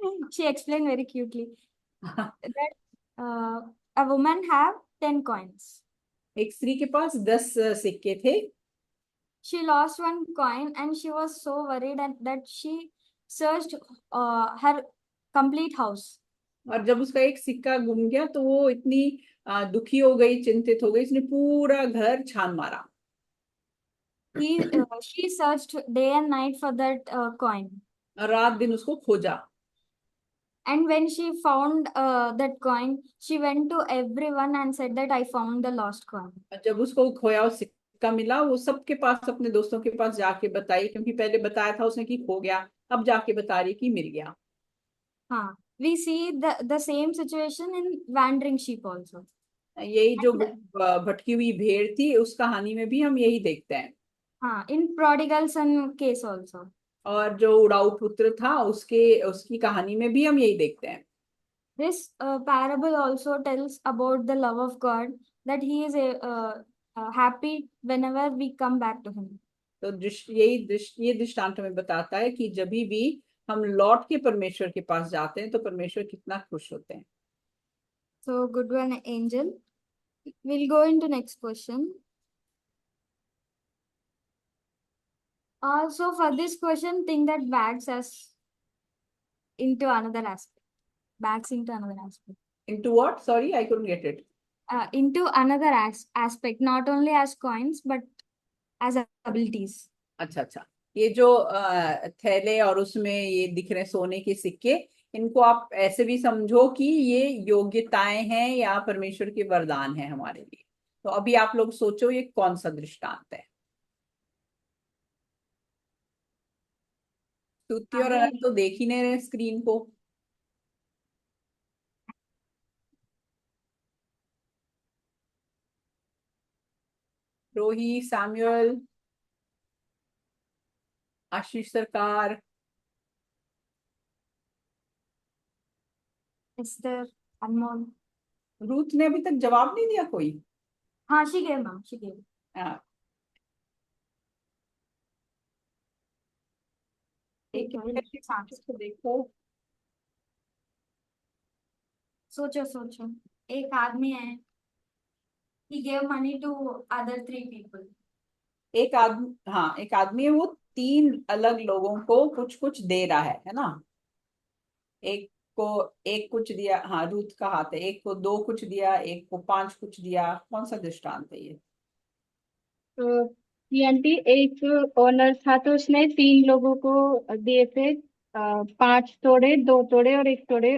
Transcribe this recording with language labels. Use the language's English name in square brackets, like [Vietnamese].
[English] She explained very cutely that a woman have 10 coins. [Hindi] एक स्त्री के पास 10 सिक्के थे। [English] She lost 1 coin and she was so worried that she searched her complete house. [Hindi] और जब उसका एक सिक्का गुम गया तो वो इतनी दुखी हो गई, चिंतित हो गई, उसने पूरा घर छान मारा। [English] She searched day and night for that coin. [Hindi] और रात दिन उसको खोजा। [English] And when she found that coin, she went to everyone and said that I found the lost coin. [Hindi] और जब उसको खोया हुआ सिक्का मिला, वो सबके पास, अपने दोस्तों के पास जाके बताई, क्योंकि पहले बताया था उसने कि खो गया, अब जाके बता रही कि मिल गया। [English] हाँ, we see the same situation in wandering sheep also. [Hindi] यही जो भटकी हुई भेड़ थी उस कहानी में भी हम यही देखते हैं। [English] हाँ, in prodigal son case also. [Hindi] और जो उड़ाऊ पुत्र था उसकी कहानी में भी हम यही देखते हैं। [English] This parable also tells about the love of God, that He is happy whenever we come back to Him. [Hindi] तो ये दृष्टांत हमें बताता है कि जब भी हम लौट के परमेश्वर के पास जाते हैं तो परमेश्वर कितना खुश होते हैं। [English] So good one, Angel. We'll go into next question. Also for this question, think that backs us into another aspect. Backs into another aspect. Into what? Sorry, I couldn't get it. Into another aspect, not only as coins but as abilities. [Hindi] अच्छा, ये जो थैले और उसमें ये दिख रहे सोने के सिक्के, इनको आप ऐसे भी समझो कि ये योग्यताएं हैं या परमेश्वर के वरदान हैं हमारे लिए। तो अभी आप लोग सोचो ये कौन सा दृष्टांत है। स्तुति और अनंत तो देख ही नहीं रहे स्क्रीन को। रोही, सैमुअल, आशीष सरकार, Esther, Anmol. रूथ ने अभी तक जवाब नहीं दिया कोई। [English] हाँ, she gave, ma'am. She gave. [Hindi] हाँ, एक तो देखो, सोचो एक आदमी है, [English] he gave money to other 3 people. [Hindi] एक आदमी है, वो 3 अलग लोगों को कुछ कुछ दे रहा है ना। एक को 1 कुछ दिया, हाँ रूथ का हाथ है, एक को 2 कुछ दिया, एक को 5 कुछ दिया। कौन सा दृष्टांत है ये? तो ये आंटी, एक ओनर था तो उसने 3 लोगों को दिए थे 5 तोड़े, 2 तोड़े और 1 तोड़े।